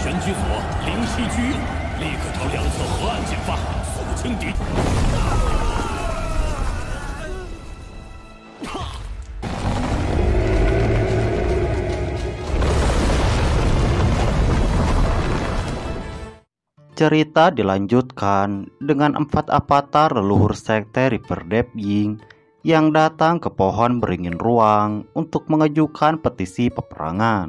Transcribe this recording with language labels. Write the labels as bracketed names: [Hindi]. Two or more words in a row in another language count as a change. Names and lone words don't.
[Chinese] 居所灵犀居右，立刻朝两侧河岸进发，肃清敌。 [Indonesian] Cerita dilanjutkan dengan 4 avatar leluhur sekte River Deep Ying yang datang ke pohon beringin ruang untuk mengajukan petisi peperangan.